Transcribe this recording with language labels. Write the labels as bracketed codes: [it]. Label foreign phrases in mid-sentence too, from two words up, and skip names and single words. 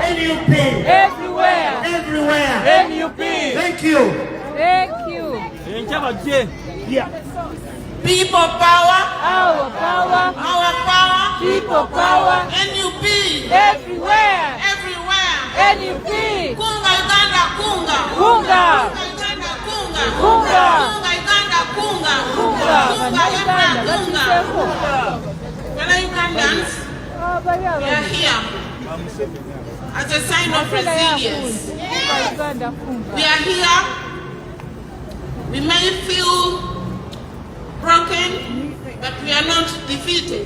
[en] NUP. Everywhere. Everywhere. NUP. Thank you. Thank you. Yeah. People power. Our power. Our power. People power. NUP. Everywhere. Everywhere. NUP. [lg] Kunga Uganda kunga. Kunga. Uganda kunga. Kunga. Kunga Uganda kunga. Kunga. Kunga Uganda kunga. Kunga. [en] Fellow Ugandans, we are here as a sign of resilience. We are here. We may feel broken, but we are not defeated.